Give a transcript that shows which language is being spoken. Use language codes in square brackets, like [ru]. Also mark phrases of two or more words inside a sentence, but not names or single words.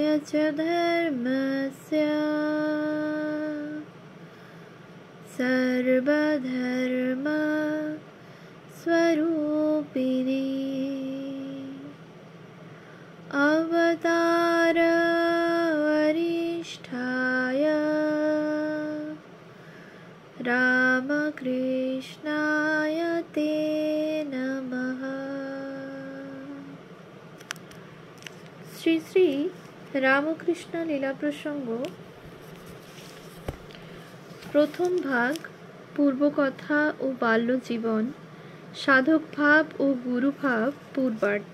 [sa] च धर्मस्य सर्वधर्म स्वरूपिणी अवतार वरिष्ठाय रामकृष्णाय ते नमः। [bn] শ্রী শ্রী রামকৃষ্ণ লীলা প্রসঙ্গ প্রথম ভাগ, পূর্বকথা ও বাল্যজীবন, সাধক ভাব ও গুরুভাব পূর্বার্ধ।